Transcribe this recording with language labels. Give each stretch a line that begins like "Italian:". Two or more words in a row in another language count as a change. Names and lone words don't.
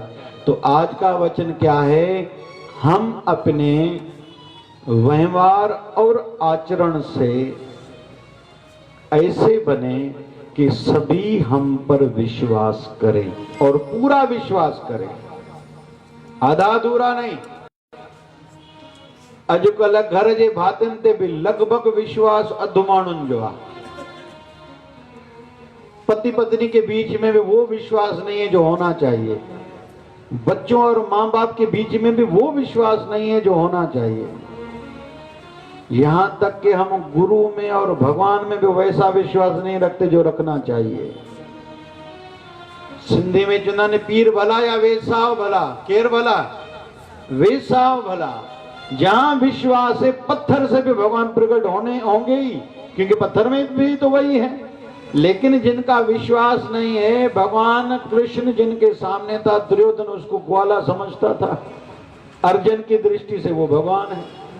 Hindi: तो आज का वचन क्या है, हम अपने व्यवहार और आचरण से ऐसे बने कि सभी हम पर विश्वास करें, और पूरा विश्वास करें, आधा अधूरा नहीं।
Sindhi: अजुकल घर जे भातिन ते भी लगभग विश्वास अधु माण्हुनि जो आहे।
Hindi: पति पत्नी के बीच में भी वो विश्वास नहीं है जो होना चाहिए, बच्चों और माँ बाप के बीच में भी वो विश्वास नहीं है जो होना चाहिए, यहां तक कि हम गुरु में और भगवान में भी वैसा विश्वास नहीं रखते जो रखना चाहिए।
Sindhi: सिंधी में चुना ने पीर भला या वेसाव भला, केर भला, वेसाव भला।
Hindi: जहां विश्वास है पत्थर से भी भगवान प्रकट होंगे ही, क्योंकि पत्थर में भी तो वही है। लेकिन जिनका विश्वास नहीं है, भगवान कृष्ण जिनके सामने था, दुर्योधन उसको ग्वाला समझता था, अर्जुन की दृष्टि से वो भगवान है।